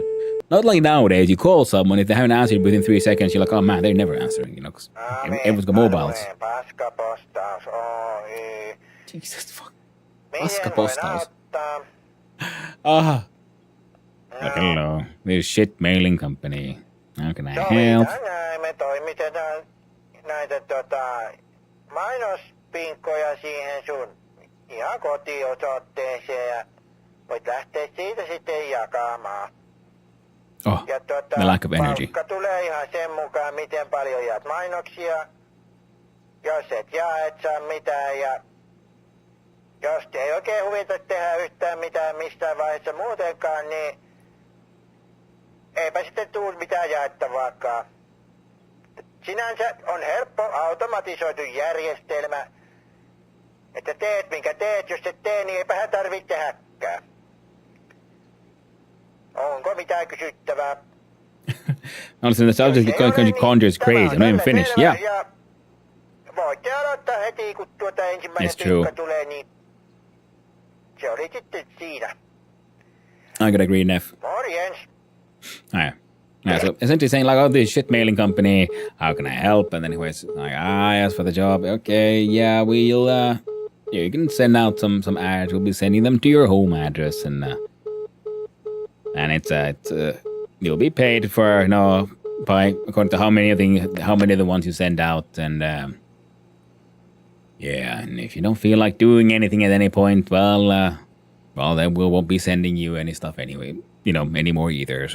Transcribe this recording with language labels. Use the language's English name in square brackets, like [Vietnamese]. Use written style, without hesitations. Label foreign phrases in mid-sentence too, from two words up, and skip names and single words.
[English] Not like nowadays, you call someone, if they haven't answered within 3 seconds, you're like, oh man, they're never answering, because everyone's got mobiles. Jesus fuck. [Finnish] Paskapostaus. [English] Like, hello, this shit mailing company. How can I help? [Finnish] Me toimitetaan näitä mainospinkkoja siihen sun ihan kotiosoitteeseen ja voit lähteä siitä sitten jakamaan. [English] Oh, the lack of energy. [Finnish] Palkka tulee ihan sen mukaan, miten paljon jaat mainoksia. Jos et jaa, et saa mitään ja Jos ei oikein huvita tehdä yhtään mitään missään vaiheessa muutenkaan, niin eipä sitten tuu mitään jaettavaakaan. Sinänsä on helppo automatisoitu järjestelmä, että teet minkä teet, jos et tee, niin eipähän tarvitse tehdäkään. Onko mitään kysyttävää? [English] Honestly, the subject conjures crazy. I'm not even finished. Yeah. [Finnish] Ja voitte aloittaa heti, kun tuota ensimmäinen [English] It's true. [Finnish] tykkä tulee, niin se oli sitten siinä. [English] I could agree, Neff. [Finnish] Morjens. [English] Yeah. Yeah, so essentially saying like, oh, this shit mailing company, how can I help? And then he was like, I asked for the job. Okay, yeah, we'll, yeah, you can send out some ads. We'll be sending them to your home address, and it's you'll be paid for, by according to how many of the ones you send out, and yeah, and if you don't feel like doing anything at any point, well, then we won't be sending you any stuff anyway, anymore either.